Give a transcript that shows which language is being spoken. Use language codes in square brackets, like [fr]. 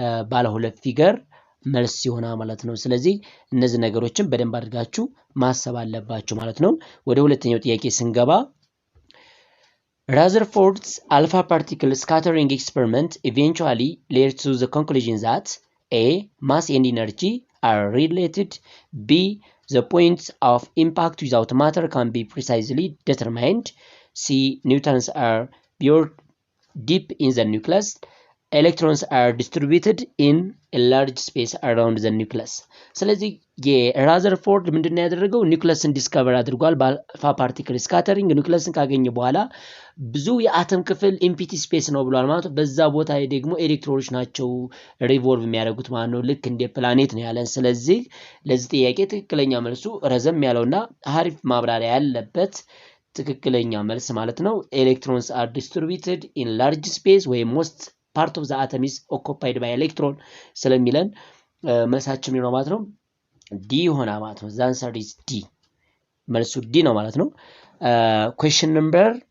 [am] ባለ ሁለት ፊገር መልስ ይሆናል ማለት ነው። ስለዚህ እነዚህ ነገሮችን በደንብ አድርጋችሁ ማሰብ አለባችሁ ማለት ነው። ወደ ሁለተኛው ጥያቄ ስንገባ [en] Rutherford's alpha particle scattering experiment eventually led to the conclusion that A. mass and energy are related, B. the points of impact without matter can be precisely determined, C. neutrons are buried deep in the nucleus, electrons are distributed in a large space around the nucleus. [am] ስለዚህ የራዘርፎርድ ምንድነው ያደረገው? ኒውክለስን ዲስከቨር አድርጓል። በአልፋ ፓርቲክል ስካተሪንግ ኒውክለስን ካገኘ በኋላ ብዙ የአተም ክፍል ኢምፒቲ ስፔስ ነው ብሏል ማለት ነው። በዛ ቦታ ላይ ደግሞ ኤሌክትሮኖች ናቸው ሪቮልቭ የሚያደርጉት ማለት ነው። ልክ እንደ ፕላኔት ነው ያለን። ስለዚህ ለዚህ ጥያቄ ትክክለኛ መልሱ ረዘም ያለውና አሪፍ ማብራሪያ ያለበት ትክክለኛ መልስ ማለት ነው ኤሌክትሮንስ [en] are distributed in large space [am] ወይ most [en] part of the atom is occupied by electron [am] ስለሚለን መልሳችን ነው ማለት ነው ዲ ሆና ማለት ነው [en] the answer is D [am] መልሱ ዲ ነው ማለት ነው [en] question number